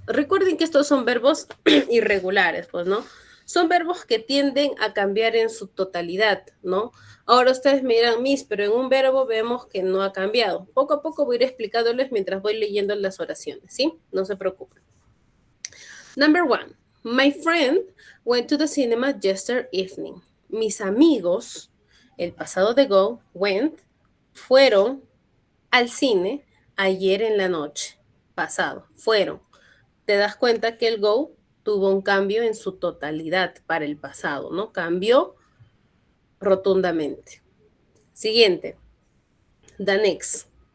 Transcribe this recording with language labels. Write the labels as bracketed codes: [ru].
[es] Recuerden que estos son verbos irregulares, pues, ¿no? Son verbos que tienden a cambiar en su totalidad, ¿no? Ahora ustedes me dirán, Miss, pero en un verbo vemos que no ha cambiado. Poco a poco voy a ir explicándoles mientras voy leyendo las oraciones, ¿sí? No se preocupen. Number 1. [en] My friend went to the cinema yesterday evening. [es] Mis amigos, el pasado de go, went, fueron al cine ayer en la noche. Pasado, fueron. Te das cuenta que el go tuvo un cambio en su totalidad para el pasado, ¿no? Cambió rotundamente. Siguiente. The next.